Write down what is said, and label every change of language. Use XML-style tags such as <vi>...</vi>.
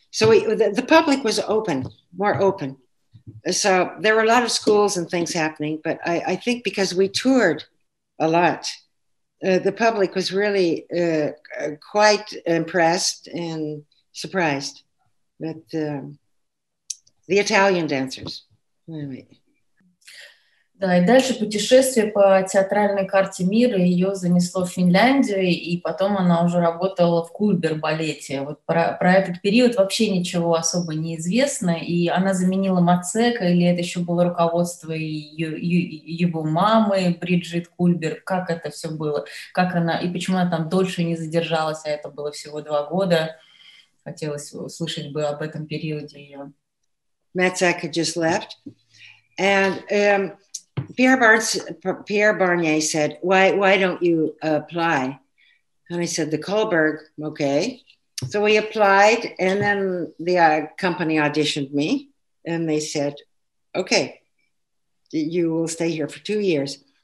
<en>So the public was open, more open. So there were a lot of schools and things happening. But I think because we toured a lot, the public was really quite impressed and surprised that the Italian dancers. Anyway.</en> <ru>Да, и дальше путешествие по театральной карте мира ее занесло в Финляндию, и потом она уже работала в Кульбер-балете. Вот про этот период вообще ничего особо не известно, и она заменила Мацека, или это еще было руководство его мамы, Бриджит Кульбер, как это все было, как она, и почему она там дольше не задержалась, а это было всего 2 года. Хотелось услышать бы об этом периоде ее.</ru> <en>Mацeka just left, and Pierre Barnier said, why don't you apply? And I said, the Kohlberg, okay. So we applied, and then the company auditioned me, and they said, okay, you will stay here for 2 years.</en>